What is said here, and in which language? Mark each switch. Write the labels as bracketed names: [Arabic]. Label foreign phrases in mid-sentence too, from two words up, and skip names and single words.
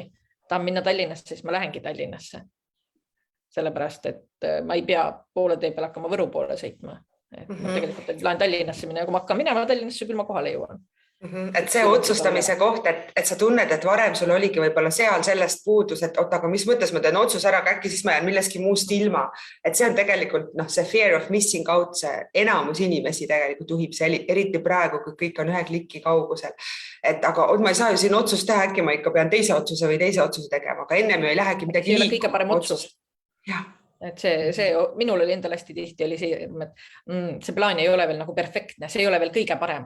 [Estonian] Tahan minna Tallinnasse, siis ma lähengi Tallinnasse. Sellepärast, et ma ei pea poole tee peal hakkama Võru poole sõitma. Et ma tegelikult lähen Tallinnasse minna ja kui ma hakkan minema Tallinnasse, küll ma kohale jõuan. Et see otsustamise koht, et sa tunned, et varem sul oligi võib-olla seal sellest puudus, et aga mis mõttes ma teen otsus ära, äkki siis ma jään milleski muust ilma. Et see on tegelikult see [English] fear of missing out, [Estonian] see enamus inimesi tegelikult juhib see, eriti praegu, kui kõik on ühe kliki kaugusel. Et aga ma ei saa ju siin otsust teha, äkki ma ikka pean teise otsuse või teise otsuse tegema, aga ennem ju ei lähegi midagi liikuma. See ei ole kõige parem otsus. Jah. Et see minul oli endal hästi tihti oli see, et see plaan ei ole veel nagu perfektne, see ei ole veel kõige parem.